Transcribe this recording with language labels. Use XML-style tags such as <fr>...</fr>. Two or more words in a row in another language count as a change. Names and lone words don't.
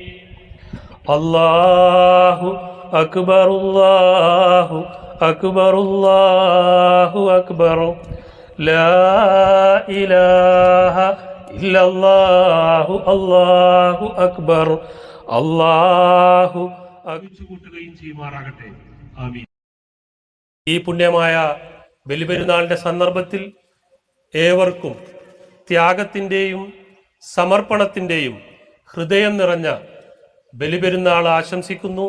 <ar>الله أكبر الله أكبر الله أكبر لا إله إلا الله الله أكبر الله ആമീൻ.</ar> <ml>ഈ പുണ്യമായ ബലിപെരുന്നാളിന്റെ സന്ദർഭത്തിൽ ഏവർക്കും ത്യാഗത്തിൻ്റെയും സമർപ്പണത്തിൻ്റെയും ഹൃദയം നിറഞ്ഞ ബലിപെരുന്നാൾ ആശംസിക്കുന്നു.</ml>